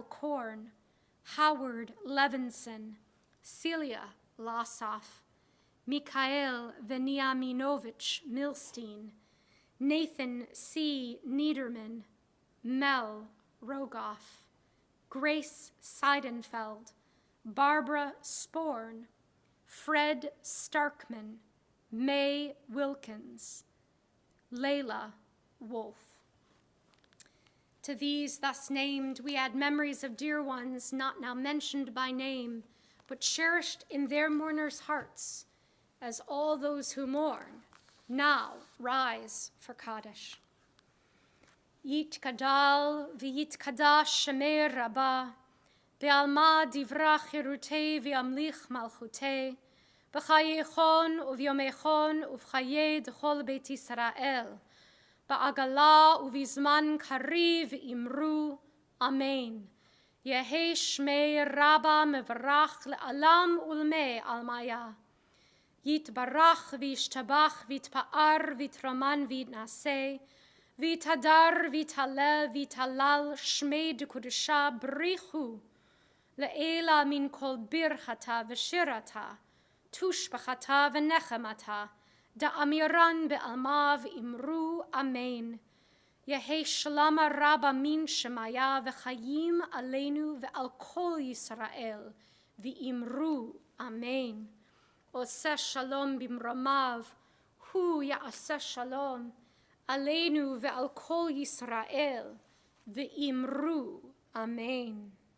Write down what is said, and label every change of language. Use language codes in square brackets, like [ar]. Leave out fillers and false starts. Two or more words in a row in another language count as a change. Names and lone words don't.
[en] Korn, Howard Levinson, Celia Lossoff, Mikhail Veniaminovich Milstein, Nathan C. Niederman, Mel Rogoff, Grace Seidenfeld, Barbara Sporn, Fred Starkman, May Wilkins, Layla Wolf. To these thus named, we add memories of dear ones not now mentioned by name, but cherished in their mourners' hearts, as all those who mourn now rise for Kaddish. [arc] יתגדל ויתקדש שמיה רבא, בעלמא די ברא כרעותיה וימליך מלכותיה, בחייכון וביומיכון ובחיי דכל בית ישראל, בעגלא ובזמן קריב ואמרו, אמן. יהא שמיה רבא מברך לעלם ולעלמי עלמיא. יתברך וישתבח ויתפאר ויתרומם ויתנשא, ויתהדר ויתעלה ויתהלל שמיה דקודשא בריך הוא, לעלא מן כל ברכתא ושירתא, תשבחתא ונחמתא, דאמירן בעלמא ואמרו, אמן. יהא שלמא רבא מן שמיא וחיים עלינו ועל כל ישראל, ואמרו, אמן. [he] עושה שלום במרומיו, הוא יעשה שלום, עלינו ועל כל ישראל, ואמרו, אמן.